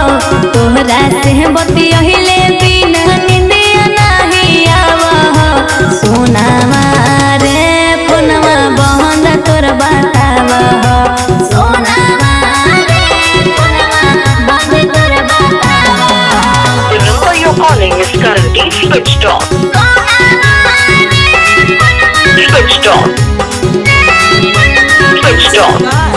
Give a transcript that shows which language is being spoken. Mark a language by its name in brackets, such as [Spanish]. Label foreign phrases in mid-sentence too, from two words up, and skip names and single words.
[Bhojpuri] तोहरा से बतियहिले बिना निंदिया नहीं आव हो। सोनावा रे फोनवा बंद तोर बताव हो। सोनावा रे फोनवा बंद तोर बताव हो। [English] The number you're calling is currently switched off. Switched off. Switched off.